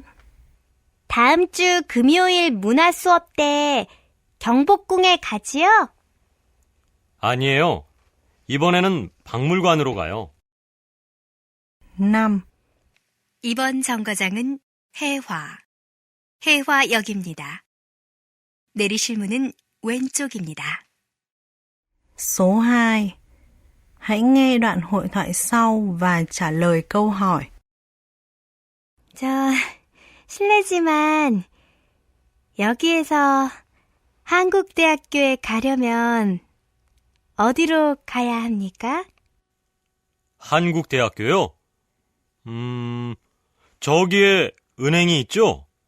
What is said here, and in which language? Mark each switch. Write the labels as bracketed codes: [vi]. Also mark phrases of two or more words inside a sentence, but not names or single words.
[ko] 다음 주 금요일 문화 수업 때 경복궁에 가지요? 아니에요. 이번에는 박물관으로 가요. 5. 이번 정거장은 해화역입니다. 내리실 문은 왼쪽입니다. [vi] Số 2. Hãy nghe đoạn hội thoại sau và trả lời câu hỏi. [ko] 실례지만 여기에서 한국대학교에 가려면 어디로 가야 합니까? 한국대학교요? 저기에 은행이 있죠?